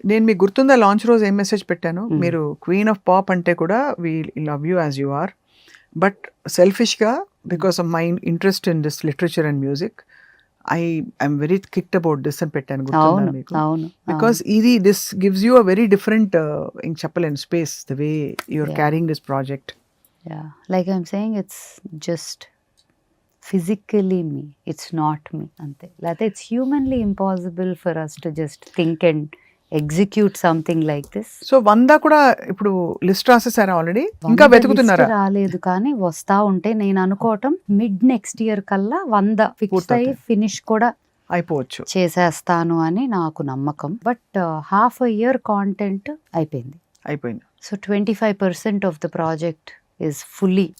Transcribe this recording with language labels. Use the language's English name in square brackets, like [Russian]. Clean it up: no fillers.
[Telugu] నేను మీకు గుర్తుందా లాంచ్ రోజు ఏం మెసేజ్ పెట్టాను? మీరు క్వీన్ ఆఫ్ పాప్ అంటే కూడా [English] we love you as you are, but selfish గా because of my interest in this literature and music I'm very kicked about this [Telugu] అని పెట్టాను. గుర్తుందా మీకు? అవును. [English] because ఇది this gives you a very different [Telugu] ఇంక చెప్పలేను [English] Space, the way you're carrying this project. Yeah, like I'm saying, it's just physically me, it's not me ante. Like it's humanly impossible for us to just think and execute something like this. [Telugu] So 100 కూడా ఇప్పుడు list రాసేసారా already? ఇంకా వెతుకుతున్నారా? రాలేదు, కానీ వస్తా ఉంటే నేను అనుకోవటం mid next year కల్లా 100 ఫిక్స్ అయ్యి ఫినిష్ కూడా అయిపోవచ్చు, చేసేస్తాను అని నాకు నమ్మకం. [English] but half a year content [Telugu] అయిపోయింది. [English] so 25% of the project is fully